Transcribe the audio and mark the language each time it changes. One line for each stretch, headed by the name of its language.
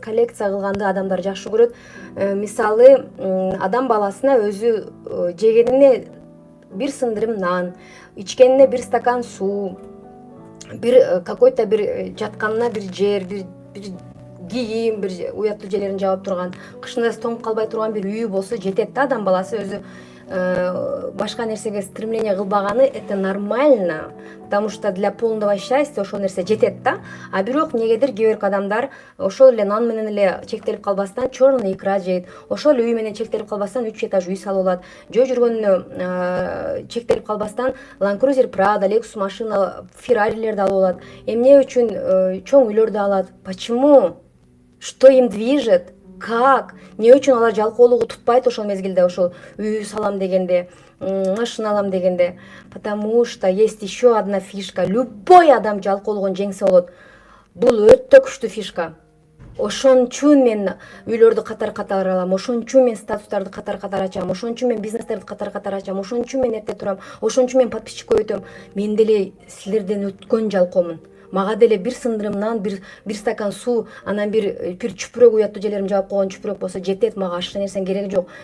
Kyrgyz: Коллекция кылганды адамдар жакшы көрөт. Мисалы, адам баласына өзү жегенине бир сындырым нан, ичкенине бир стакан суу, бир
Russian: какой-то
Kyrgyz: бир жатканына бир жер, бир кийим, бир уяттуу жерлерин жабып турган, кышында тоңуп калбай турган бир үй болсо жетет да. Адам баласы өзү башка нерсеге стремление кылбаганы
Russian: это нормально, потому что для полного счастья
Kyrgyz: ошол нерсе жетет да. А бирок эмнегедир кээ бир адамдар ошол эле нан менен эле чектелип калбастан черный икра жейт, ошол үй менен чектелип калбастан 3 этаж үй салып алат, жөө жүргөнүнө чектелип калбастан Land Cruiser, Prado, Lexus машина, Ferrari'лерди алып алат, эмне үчүн чоң үйлөрдү алат.
Russian: Почему? Что им движет? Как?
Kyrgyz: Не үчүн алар жалкоолугу тутпайт ошол мезгилде, ошол үй салам дегенде, машина алам дегенде?
Russian: Потому что есть еще одна фишка.
Kyrgyz: Любой адам жалкоолугун жеңсе болот. Бул өтө күчтүү фишка. Ошон үчүн мен үйлөрдү катар-катар алам, ошон үчүн мен статустарды катар-катар ачам, ошон үчүн мен бизнестерди катар-катар ачам, ошон үчүн мен эрте турам, ошон үчүн мен подписчик көбөйтөм. Мен деле силерден өткөн жалкоомун. Мага деле бир сындырымнан, бир стакан суу, анан бир чүпүрөк, уяттуу жерлерин жаап койгон чүпүрөк болсо жетет, мага ашка нерсенин кереги жок.